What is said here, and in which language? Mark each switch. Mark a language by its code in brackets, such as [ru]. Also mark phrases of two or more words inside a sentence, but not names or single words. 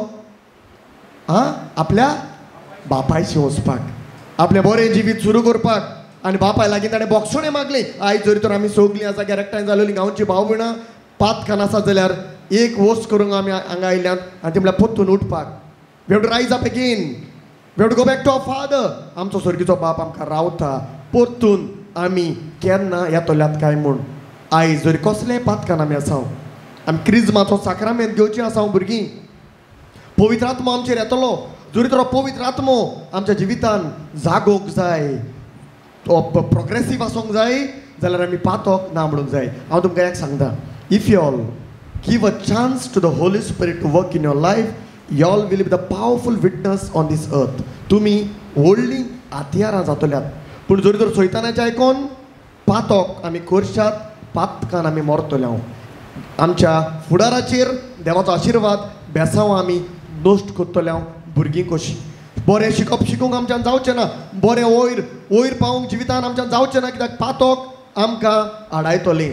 [kok] आपल्या बापायशी वचपाक, आपलें बरें जिवीत सुरू करपाक. आनी बापाय लागीं ताणें बोगसोणें मागलें. आयज जरी तर आमी सगळीं आसा गॅरेक्टाय जालोलीं गांवची भाव भयणां पातकान आसा जाल्यार एक वस्त करूंक आमी हांगा आयल्यात. आनी ती म्हळ्यार परतून उठपाक. [en] We have to rise up again. We have to go back to our Father. [kok] आमचो सर्गीचो बाप आमकां रावता. परतून आमी केन्ना येतल्यात काय म्हूण. आयज जरी कसलेय पातकान आमी आसा, आमी क्रिजमाचो साक्रामेंत घेवची आसा भुरगीं. पवित्र आत्मा आमचेर येतलो. जोरी तर पवित्र आत्मो आमच्या जिवितान जागोंक जाय, प्रोग्रेसीव आसूंक जाय जाल्यार आमी पातोक ना म्हणूंक जाय. हांव तुमकां एक सांगता, [en] If you all give a chance to the Holy Spirit to work in your life, you all will be the powerful witness on this earth. [kok] तुमी व्हडलीं हातयारां जातल्यात. पूण जरी तर सैतानाचें आयकोन पातोक आमी करशात, पातकान आमी मरतले. आमच्या फुडाराचेर देवाचो आशिर्वाद बेसांव आमी नश्ट करतले. भुरगीं कशीं बरें शिकूंक आमच्यान जावचें ना, बरें वयर पावूंक जिवितान आमच्यान जावचें ना, कित्याक पातोक आमकां आडायतलें.